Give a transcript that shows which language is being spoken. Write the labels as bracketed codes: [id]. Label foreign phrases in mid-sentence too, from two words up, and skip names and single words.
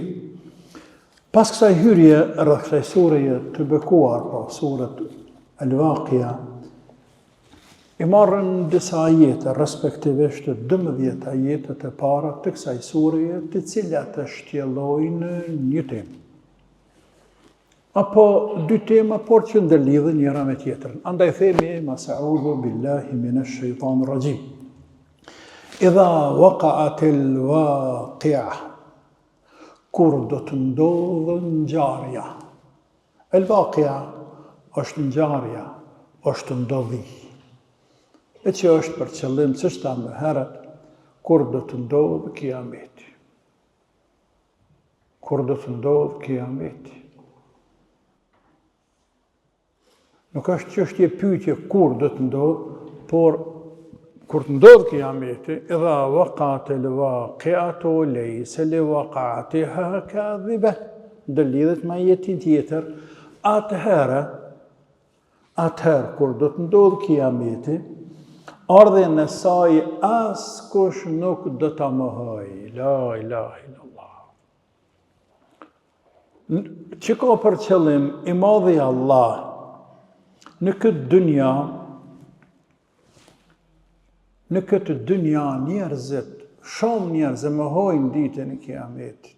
[sq] Pas kësaj hyrje rreth kësaj sureje të bekuar, pra suret Al-Waqi'a, i marrën disa ajete, respektivisht 12 ajetet e para të kësaj sureje, të cilat e shtjellojnë një temë. Apo dy tema, por që ndërlidhen njëra me tjetrën. Andaj themi, [ar] أعوذ بالله من الشيطان الرجيم. إذا وقعت الواقعة, [sq] kur do të ndodhë ngjarja. El-waqi'a është ngjarja, është ndodhi. E që është për qëllim, siç thamë më herët, kur do të ndodhë kiameti. Kur do të ndodhë kiameti. Nuk është çështje pyetje kur do të ndodhë, por kur të ndodhë kiameti, [ar] إذا وقعت الواقعة ليس لوقعتها كاذبة, [sq] ndërlidhet me ajetin tjetër, atëherë kur do të ndodhë kiameti, ardhen e saj askush nuk do ta mohojë. [ar] لا إله إلا الله. [sq] Që ka për qëllim i madhi Allah në këtë dynja njerëzit, shumë njerëz e mohojnë ditën e kiametit.